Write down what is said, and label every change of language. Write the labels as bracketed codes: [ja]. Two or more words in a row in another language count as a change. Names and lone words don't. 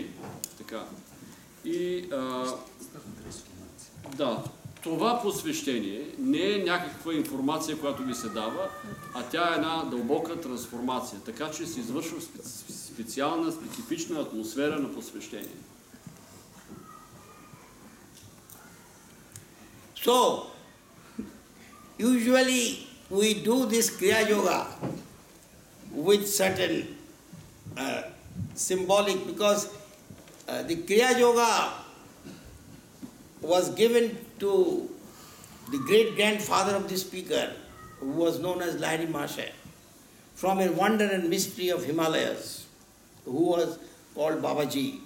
[bg] Така. И да, това посвещение не е някаква информация, която ви се дава, а тя е една дълбока трансформация. Така че се извършва специална, специфична атмосфера на посвещение. [en] So, usually we do this Kriya Yoga with certain symbolic, because the Kriya Yoga was given to the great-grandfather of the speaker, who was known as Lahiri Mahasaya, from a wonder and mystery of Himalayas, who was called Babaji.